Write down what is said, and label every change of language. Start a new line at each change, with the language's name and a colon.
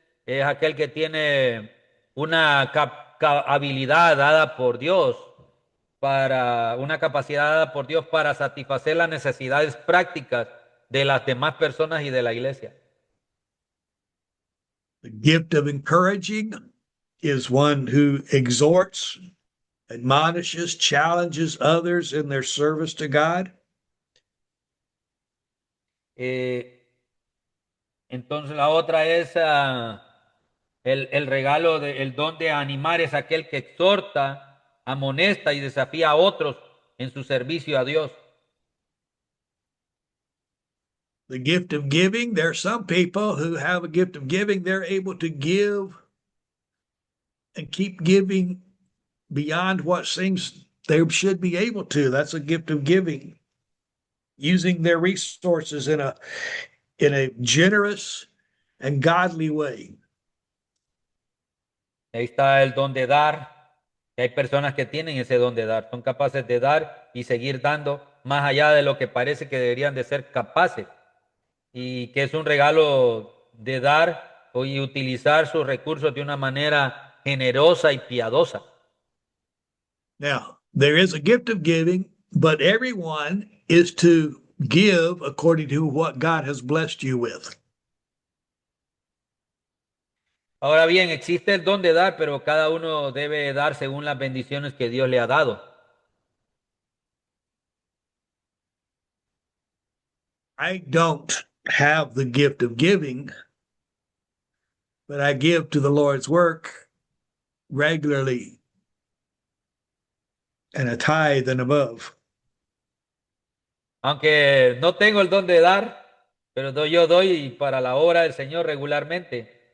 Spanish: es aquel que tiene una habilidad dada por Dios para una capacidad dada por Dios para satisfacer las necesidades prácticas de las demás personas y de la iglesia.
English: The gift of encouraging is one who exhorts, admonishes, challenges others in their service to God.
Spanish: Entonces la otra es el regalo, el don de animar es aquel que exhorta, amonesta y desafía a otros en su servicio a Dios.
English: The gift of giving, there are some people who have a gift of giving, they're able to give and keep giving beyond what seems they should be able to. That's a gift of giving, using their resources in a generous and godly way.
Spanish: Ahí está el don de dar. Hay personas que tienen ese don de dar, son capaces de dar y seguir dando más allá de lo que parece que deberían de ser capaces. Y que es un regalo de dar y utilizar sus recursos de una manera generosa y piadosa.
English: Now, there is a gift of giving, but everyone is to give according to what God has blessed you with.
Spanish: Ahora bien, existe el don de dar, pero cada uno debe dar según las bendiciones que Dios le ha dado.
English: I don't have the gift of giving, but I give to the Lord's work regularly and a tithe and above.
Spanish: Aunque no tengo el don de dar, pero yo doy para la obra del Señor regularmente.